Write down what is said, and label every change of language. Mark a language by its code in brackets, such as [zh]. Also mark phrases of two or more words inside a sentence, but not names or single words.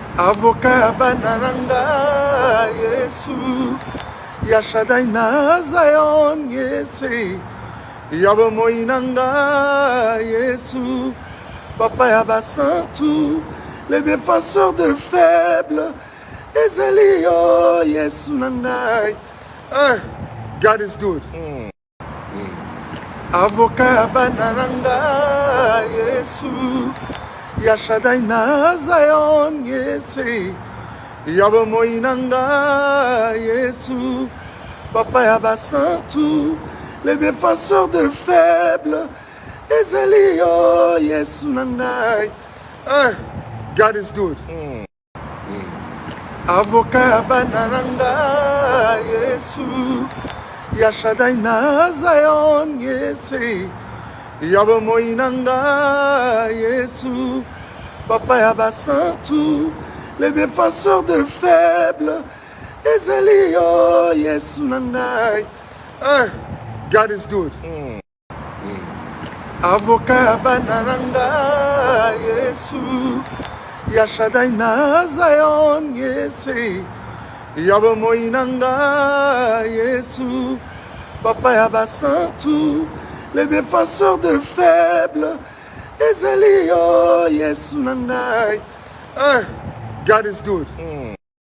[ln] avoka ya bana na ngai Yesu, ya Shaddai na Zion Yesu, ya bomoi na ngai Yesu, papa ya basantu, [fr] les défenseurs de faibles, [ln] ezali yo Yesu na ngai. [en] God is good. [ln] Avoka ya bana na ngai Yesu, ya Shaddai na Zion Yesu, ya bomoi na ngai Yesu, papa ya basantu, [fr] les défenseurs de faibles, [ln] ezali yo Yesu na ngai. [en] God is good. [ln] Avoka ya bana na ngai Yesu, ya Shaddai na Zion Yesu, ya bomoi na ngai Yesu, papa ya basantu, [fr] les défenseurs de faibles, [ln] ezali yo Yesu na ngai. [en] God is good. [ln] Avoka ya bana na ngai Yesu, ya Shaddai na Zion Yesu, ya bomoi na ngai Yesu, papa ya basantu, [fr] les défenseurs de faibles, [ln] ezali yo Yesu na ngai. [en] God is good.